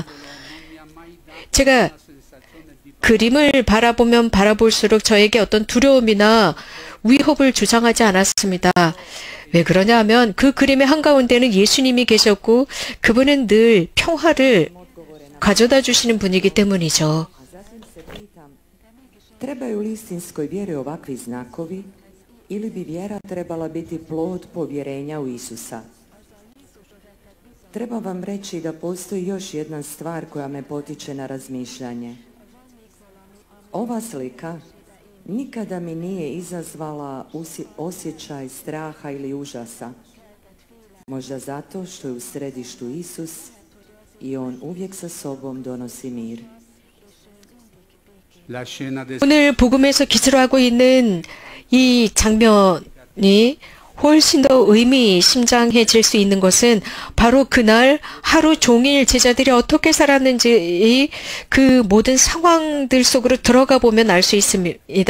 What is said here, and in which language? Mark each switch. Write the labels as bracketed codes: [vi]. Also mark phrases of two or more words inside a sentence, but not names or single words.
[ko] 제가 그림을 바라보면 바라볼수록 저에게 어떤 두려움이나 위협을 주장하지 않았습니다. 왜 그러냐 하면 그 그림의 한가운데는 예수님이 계셨고 그분은 늘 평화를 가져다 주시는 분이기 때문이죠. [hr] Trebaju li istinskoj vjeri ovakvi znakovi ili bi vjera trebala biti plod povjerenja u Isusa? Treba vam reći da postoji još jedna stvar koja me potiče na razmišljanje. Ova slika nikada mi nije izazvala osjećaj straha ili užasa. Možda zato što je u središtu Isus i On uvijek sa sobom donosi mir. [ko] 오늘 복음에서 기술하고 있는 이 장면이 훨씬 더 의미심장해질 수 있는 것은 바로 그날 하루 종일 제자들이 어떻게 살았는지 그 모든 상황들 속으로 들어가 보면 알 수 있습니다.